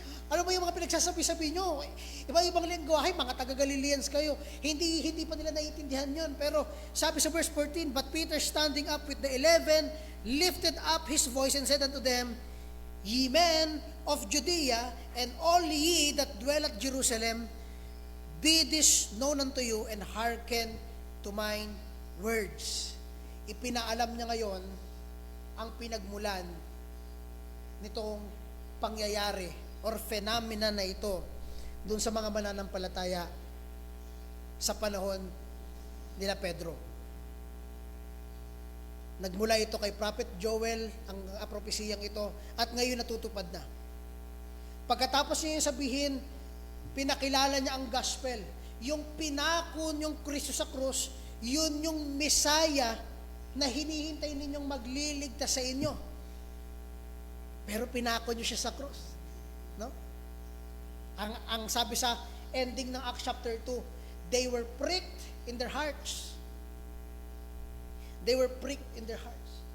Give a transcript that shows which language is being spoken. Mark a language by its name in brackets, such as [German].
[Filipino] Ano ba yung mga pinagsasabi-sabi nyo? Iba-ibang lengguwahe, mga taga-Galileans kayo. Hindi pa nila naiintindihan yun. Pero sabi sa verse 14, [English] "But Peter standing up with the 11, lifted up his voice and said unto them, Ye men of Judea, and all ye that dwell at Jerusalem, be this known unto you, and hearken to mine words." [Filipino] Ipinaalam niya ngayon ang pinagmulan nitong pangyayari or phenomena na ito dun sa mga mananampalataya sa panahon nila Pedro. Nagmula ito kay Prophet Joel, ang propesiyang ito, at ngayon natutupad na. Pagkatapos niya yung sabihin, pinakilala niya ang gospel. Yung pinako yung Kristo sa krus, yun yung Messiah na hinihintay ninyong magliligtas sa inyo. Pero pinako niyo siya sa krus. No? Ang sabi sa ending ng [English] Acts chapter 2, they were pricked in their hearts. They were pricked in their hearts.